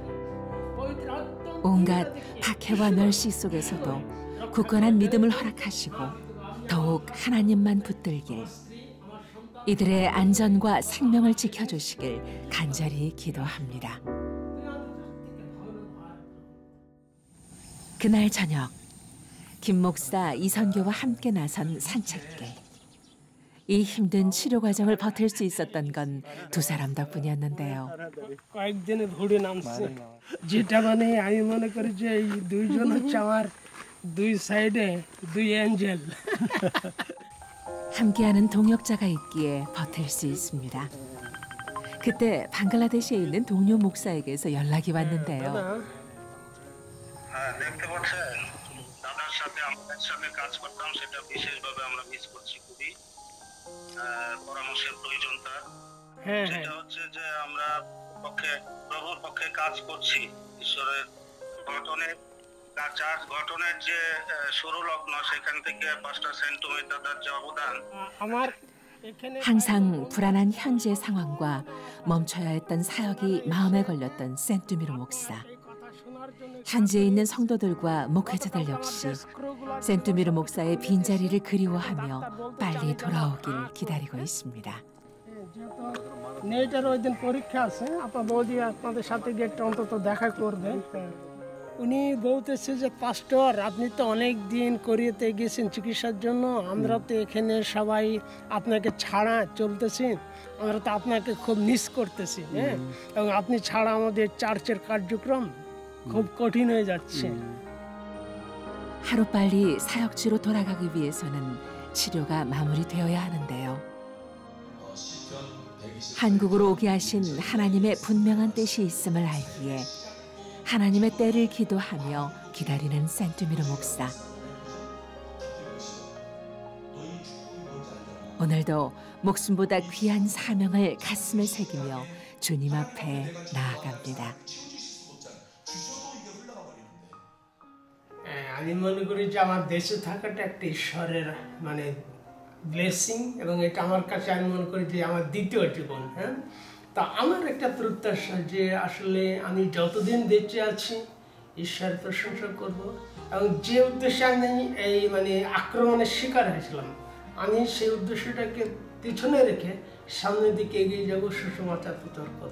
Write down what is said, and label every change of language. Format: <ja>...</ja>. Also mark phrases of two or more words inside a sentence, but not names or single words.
<ko>온갖 박해와 멸시 속에서도 굳건한 믿음을 허락하시고 더욱 하나님만 붙들길, 이들의 안전과 생명을 지켜주시길 간절히 기도합니다. 그날 저녁, 김 목사 이선교와 함께 나선 산책길. 이 힘든 치료 과정을 버틸 수 있었던 건 두 사람 덕분이었는데요.</ko> <bn>কয়েকদিনে ঘুরে নামছে, যেটা মানে আমি মনে করি যে এই দুইজন হচ্ছে আমার দুই সাইডে দুই এঞ্জেল।</bn> <ko>함께하는 동역자가 있기에 버틸 수 있습니다. 그때 방글라데시에 있는 동료 목사에게서 연락이 왔는데요.</ko> <bn>দেখতে পাচ্ছেন দাদার সাথে আমরা একসাথে কাজ করতাম, সেটা বিশেষভাবে আমরা মিস করছি খুবই। পরামর্শের প্রয়োজনতা সেটা হচ্ছে যে আমরা প্রভুর পক্ষে কাজ করছি। ঈশ্বরের চার্চ গঠনের যে শুরু লগ্ন, সেখান থেকে পাস্টার সেন্টুমি দাদার যে অবদান, আমার</bn> <ko>항상 불안한 현재 상황과 멈춰야 했던 사역이 마음에 걸렸던 센투미르 목사. 현지에 있는 성도들과 목회자들 역시 센투미르 목사의 빈자리를 그리워하며 빨리 돌아오길 기다리고 있습니다.</ko> <bn>নেটের ওই দিন পরীক্ষা আছে, আপনার বৌদি আপনাদের সাথে গিয়ে অন্তত দেখা করবে। উনি বলতেছে যে পাস্টর, আপনি তো অনেক দিন কোরিয়াতে গেছেন চিকিৎসার জন্য, আমরা তো এখানে সবাই আপনাকে ছাড়া চলতেছি, আমরা তো আপনাকে খুব মিস করতেছি। এবং আপনি ছাড়া আমাদের চার্চের কার্যক্রম খুব কঠিন হয়ে যাচ্ছে।</bn> <ko>하루빨리 사역지로 돌아가기 위해서는 치료가 마무리되어야 하는데요. 한국으로 오게 하신 하나님의 분명한 뜻이 있음을 알기에 하나님의 때를 기도하며 기다리는 센투미르 목사. 오늘도 목숨보다 귀한 사명을 가슴에 새기며 주님 앞에 나아갑니다.</ko> <bn>আমি মনে করি যে আমার দেশে থাকাটা একটা ঈশ্বরের মানে ব্লেসিং, এবং এটা আমার কাছে আমি মনে করি যে আমার দ্বিতীয় জীবন। তা আমার একটা প্রত্যাশা যে আসলে আমি যতদিন বেঁচে আছি ঈশ্বরের প্রশংসা করব, এবং যে উদ্দেশ্যে আমি এই মানে আক্রমণের শিকার হয়েছিলাম, আমি সেই উদ্দেশ্যটাকে পিছনে রেখে সামনের দিকে এগিয়ে যাব, সুসমাচার প্রচার করব।</bn>